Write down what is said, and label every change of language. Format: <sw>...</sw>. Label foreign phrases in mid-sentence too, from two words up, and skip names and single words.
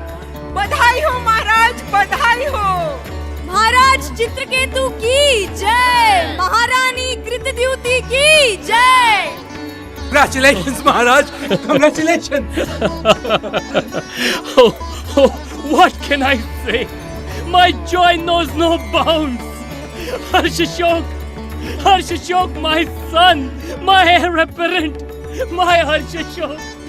<hi>बधाई हो महाराज, बधाई हो. महाराज चित्रकेतु की जय, महारानी कृतद्युति की जय.</hi> <en>Congratulations, Maharaj! Congratulations! Oh, what can I say? My joy knows no bounds. Harshashok, my son, my heir apparent, my Harshashok.</en>